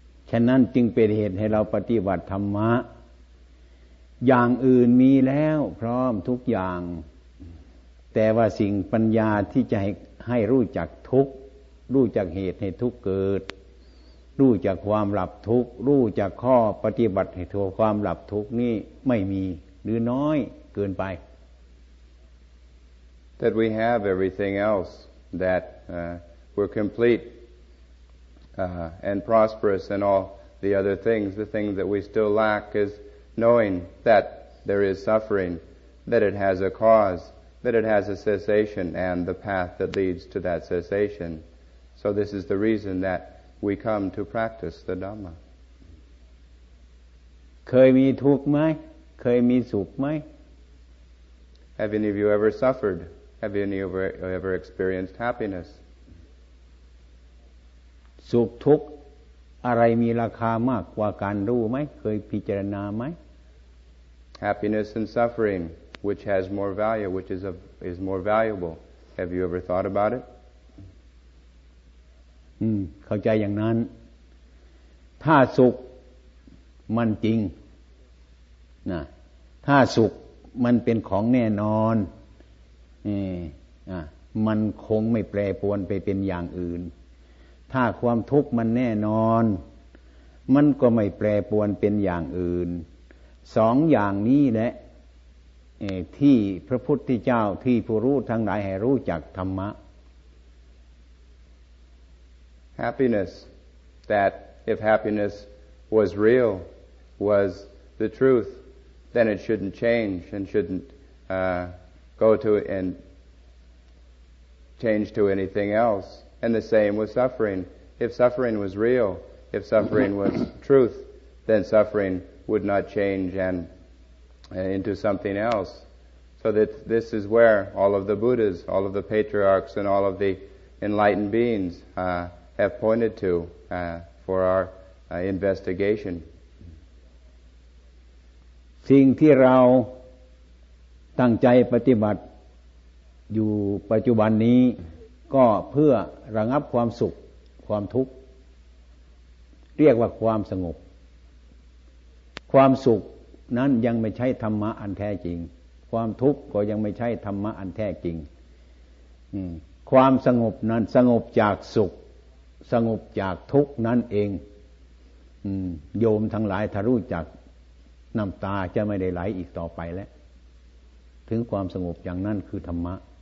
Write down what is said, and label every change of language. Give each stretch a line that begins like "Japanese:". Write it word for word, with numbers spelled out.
Thai: ฉะนั้นจึงเป็นเหตุให้เราปฏิบัติธรรมะอย่างอื่นมีแล้วพร้อมทุกอย่างแต่ว่าสิ่งปัญญาที่จะให้ให้รู้จักทุกข์รู้จักเหตุให้ทุกข์เกิดรู้จักความหลับทุกข์รู้จักข้อปฏิบัติให้ทั่วความหลับทุกข์นี้ไม่มีหรือน้อยเกินไป
English: That we have everything else that uh, we're complete uh, and prosperous and all the other things the thing that we still lack is knowing that there is suffering, that it has a cause, that it has a cessation, and the path that leads to that cessation. So this is the reason that we come to practice the Dhamma.
Thai: เคยมีทุกข์ไหมเคยมีสุขไหม
English: Have any of you ever suffered? Have any of you ever experienced happiness?
Thai: สุขทุกข์อะไรมีราคามากกว่าการรู้ไหมเคยพิจารณาไหม
English: Happiness and suffering, which has more value, which is a, is more valuable. Have you ever thought about it?
Thai: อืมเข้าใจอย่างนั้นถ้าสุขมันจริงนะถ้าสุขมันเป็นของแน่นอนเอออ่ะมันคงไม่แปรปรวนไปเป็นอย่างอื่นถ้าความทุกข์มันแน่นอนมันก็ไม่แปรปรวนเป็นอย่างอื่นสองอย่างนี้แหละที่พระพุทธเจ้าที่ผู้รู้ทั้งหลายให้รู้จักธรรมะ
English: Happiness, that if happiness was real, was the truth, then it shouldn't change and shouldn't uh, go to and change to anything else. And the same with suffering. If suffering was real, if suffering was truth, then suffering would not change and uh, into something else. So that this is where all of the Buddhas, all of the patriarchs, and all of the enlightened beings uh, have pointed to uh, for our uh, investigation.
Thai: สิ่งที่เราตั้งใจปฏิบัติอยู่ปัจจุบันนี้ก็เพื่อระงับความสุขความทุกข์เรียกว่าความสงบ ความสุขนั้นยังไม่ใช่ธรรมะอันแท้จริงความทุกข์ก็ยังไม่ใช่ธรรมะอันแท้จริงความสงบนั้นสงบจากสุขสงบจากทุกข์นั่นเองโยมทั้งหลายถ้ารู้จักน้ำตาจะไม่ได้ไหลอีกต่อไปแล้วถึงความสงบอย่างนั้นคือธรรมะ